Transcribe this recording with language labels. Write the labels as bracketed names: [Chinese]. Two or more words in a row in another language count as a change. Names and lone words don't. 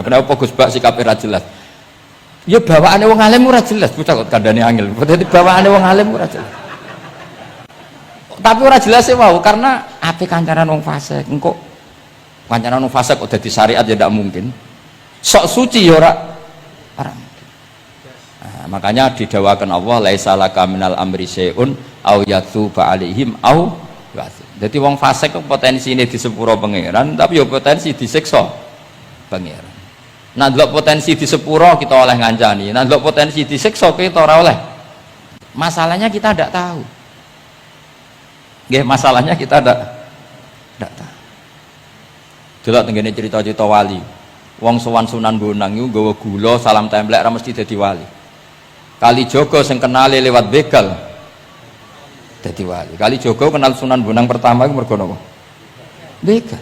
[Javanese] Kenapa Gus Bak sikape ra jelas? Ya bawaane wong alim ora jelas, bocah kok kandhane angel. Dadi bawaane wong alim ora jelas. Tapi ora jelas e wau karena ape kancanan wong fasik engko kancanan wong fasik kok dadi syariat ya ndak mungkin. Sok suci ya ora makanya didawakan Allah [Arabic] لَيْسَ لَكَ مِنَ الْأَمْرِ شَيْءٌ أَوْ يَتُوبَ عَلَيْهِمْ أَوْ يُعَذِّبَ. [Javanese] Jadi wong fasik kok potensine disepuro pangeran tapi ya potensi disiksa pangeran. Nah ndelok potensi disepuro kita oleh ngancani, nah ndelok potensi disiksa kita ora oleh. Masalahnya kita ndak tahu. Nggih, masalahnya kita ndak tahu. Delok tengene cerita-cerita wali. Wong sowan Sunan Bonang iku nggawa gula salam templek ra mesti dadi wali. Kalijogo sing kenali lewat begal dadi wali. Kalijogo kenal Sunan Bonang pertama iku mergo napa? Begal.